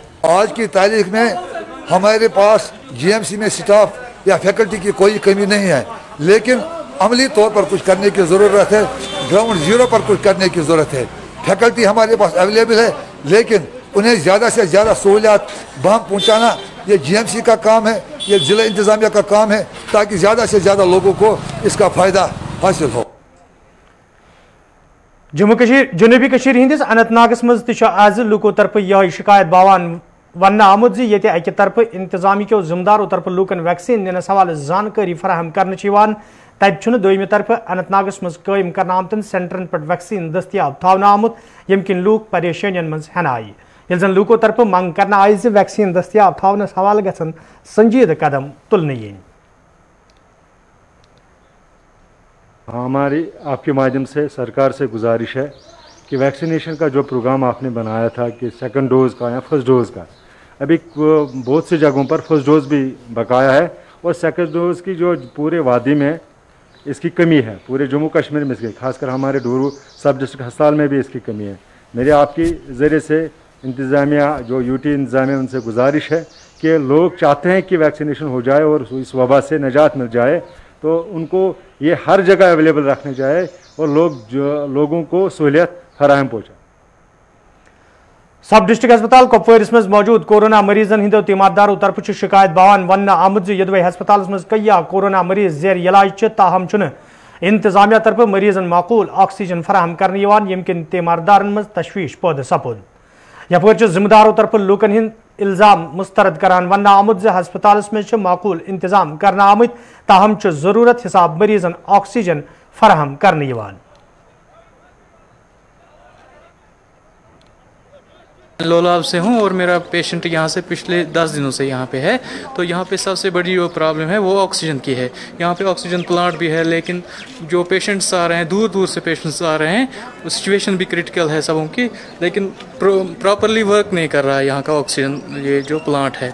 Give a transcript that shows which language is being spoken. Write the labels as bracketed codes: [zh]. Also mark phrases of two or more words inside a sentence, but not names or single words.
[hi] आज की तारीख में हमारे पास GMC में स्टाफ या फैकल्टी की कोई कमी नहीं है, लेकिन अमली तौर पर कुछ करने की ज़रूरत है, [en] ground zero [hi] पर कुछ करने की ज़रूरत है। फैकल्टी हमारे पास अवेलेबल है, लेकिन उन्हें ज़्यादा से ज़्यादा सहूलियात बहम पहुँचाना ये GMC का काम है, ये ज़िला इंतज़ामिया का काम है, ताकि ज़्यादा से ज़्यादा लोगों को इसका फ़ायदा हासिल हो। [ks] जनूबी कशीर हंदिस अनंतनागस मज आज लूको तरफ यह शिकायत बावान वन आमुत ये अक तरफ इंतजामी के जिम्मेदारों तरफ लूकन वैक्सीन निनस हवाले जानकारी फराहम कर तब दोयमि तरफ अनंतनागस मज कायम करना आमतन सेंटरन पे वैक्सीन दस्तियाब थावन आमुत यम किन लूक परेशानियन मज हेन आय ये जन लूको तरफ मंग करना आय वैक्सीन दस्तियाब थावनस हवाले गसन संजीद कदम तुलने। [hi] हमारी आपके माध्यम से सरकार से गुजारिश है कि वैक्सीनेशन का जो प्रोग्राम आपने बनाया था कि [en] second dose [hi] का या [en] first dose [hi] का, अभी बहुत सी जगहों पर [en] first dose [hi] भी बकाया है और [en] second dose [hi] की जो पूरे वादी में इसकी कमी है, पूरे जम्मू कश्मीर में इसकी, खासकर हमारे डोरू [en] sub district [hi] अस्पताल में भी इसकी कमी है। मेरे आपकी ज़रिए से इंतज़ामिया जो यूटी इंतज़ामिया उनसे गुजारिश है कि लोग चाहते हैं कि वैक्सीनेशन हो जाए और इस वबा से निजात मिल जाए, तो उनको ये हर जगह अवेलेबल रखने जाए और लोगों को सहूलियत फराहम पहुँचाए। [en] sub district [ks] अस्पताल कुपवारिस मज मौजूद कोरोना मरीजन हिंदो तीमारदारों तरफ शिकायत बयान वन आमद यदवे हस्पताल मज कई कोरोना मरीज जेर इलाज ताहम इंतजामिया तरफ मरीजन माकूल ऑक्सीजन फराहम करने यम किन तीमारदारन मज तशवीश पैदा सपुद। यपर जिम्मेदारों तरफ लूकन हिंद इल्जाम मुस्तरद करान वन आमुद हस्पताल मज माकूल इंतजाम करना आमत ताहम जरूरत हिसाब मरीजन ऑक्सीजन फराहम करने। [hi] लोलाब से हूँ और मेरा पेशेंट यहाँ से पिछले 10 दिनों से यहाँ पे है। तो यहाँ पे सबसे बड़ी जो प्रॉब्लम है वो ऑक्सीजन की है। यहाँ पे [en] oxygen plant [hi] भी है, लेकिन जो पेशेंट्स आ रहे हैं, दूर दूर से पेशेंट्स आ रहे हैं, सिचुएशन भी क्रिटिकल है सबों की, लेकिन [en] properly work [hi] नहीं कर रहा है यहाँ का ऑक्सीजन ये जो प्लांट है।